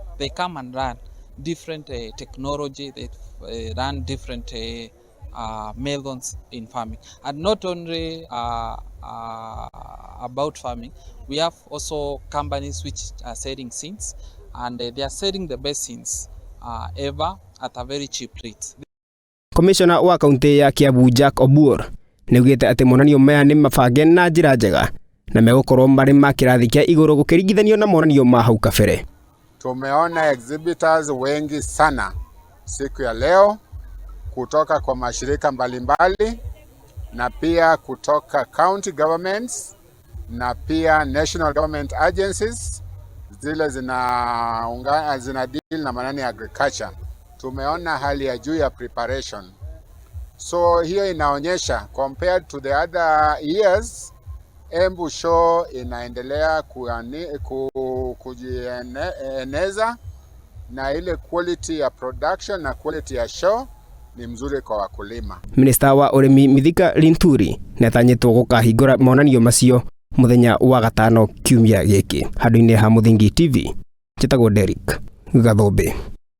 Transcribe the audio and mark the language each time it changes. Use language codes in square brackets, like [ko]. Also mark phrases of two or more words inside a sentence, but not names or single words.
[en] They come and learn different technology, they run different methods in farming, and not only about farming. We have also companies which are selling seeds, and they are selling the best seeds ever at a very cheap rate. [ki] Commissioner wa kaunti ya Kiambu Jack Obuor niugite ati monanio maya ni mabange na njira njega na megukorwo mari ma kirathi kia iguru gukiringithanio na monanio ma hau kabere. [sw] Tumeona exhibitors wengi sana siku ya leo kutoka kwa mashirika mbalimbali na pia kutoka [en] county governments [sw] na pia [en] national government agencies [sw] zile zina deal na manani agriculture. Tumeona hali ya juu ya preparation. So hiyo inaonyesha [en] compared to the other years, [sw] Embu show inaendelea kujieneza na ile quality ya production na quality ya show ni mzuri kwa wakulima. [ki] Minister wa urimi Mithika Linturi netanyitwo gukahingura monanio macio muthenya wa gatano kiumia giki handu-ini ha Muthingi TV. Njitagwo Derek Gathombe.